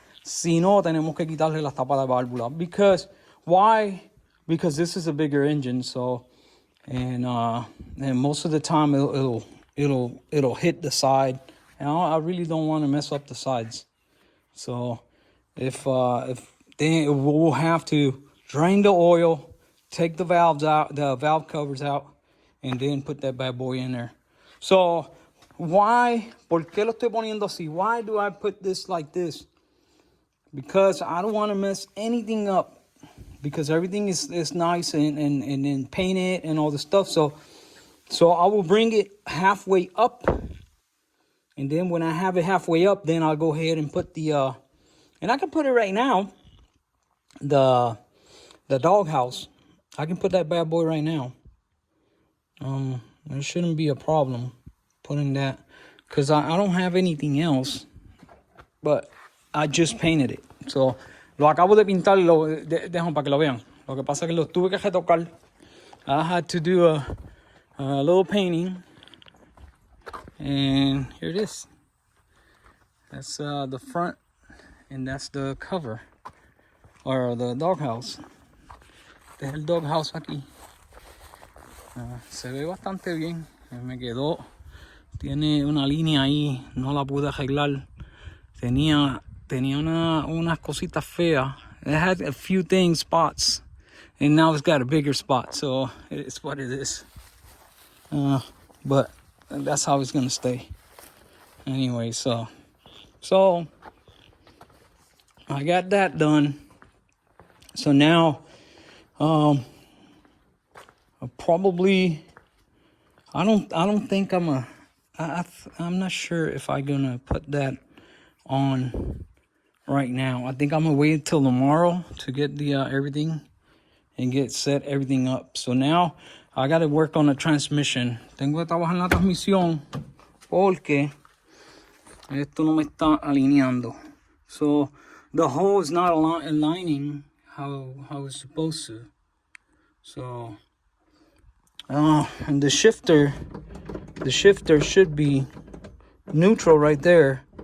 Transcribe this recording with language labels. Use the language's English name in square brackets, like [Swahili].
[Spanish] Si no, tenemos que quitarle las tapas de válvula. [English] Because why? Because this is a bigger engine, so and most of the time it'll hit the side, and I really don't want to mess up the sides. So if then we'll have to drain the oil, take the valves out, the valve covers out, and then put that bad boy in there. So why? [Spanish] ¿Por qué lo estoy poniendo así? [English] Why do I put this like this? Because I don't want to mess anything up. Because everything is nice and painted and all the stuff. So I will bring it halfway up, and then when I have it halfway up, then I'll go ahead and put the and I can put it right now. The doghouse, I can put that bad boy right now. There shouldn't be a problem putting that, because I don't have anything else, but I just painted it. [Spanish] So lo acabo de pintar, dejo para que lo vean. Lo que pasa es que lo tuve que retocar. [English] I had to do a little painting, and here it is. That's the front, and that's the cover, or the doghouse. [Spanish] Este es el doghouse aquí. Se ve bastante bien. Me quedó. Tiene una línea ahí. No la pude arreglar. Tenía unas cositas feas. [English] It had a few spots. And now it's got a bigger spot. So it's what it is. But that's how it's going to stay. Anyway, so I got that done. So now probably I don't think I'm not sure if I'm gonna put that on right now. I think I'm gonna wait until tomorrow to get the everything and get set everything up. So now I gotta work on the transmission. [Spanish] Tengo que trabajar en la transmisión porque esto no me está alineando. [English] So the hole is not aligning how it's supposed to. So and the shifter should be neutral right there.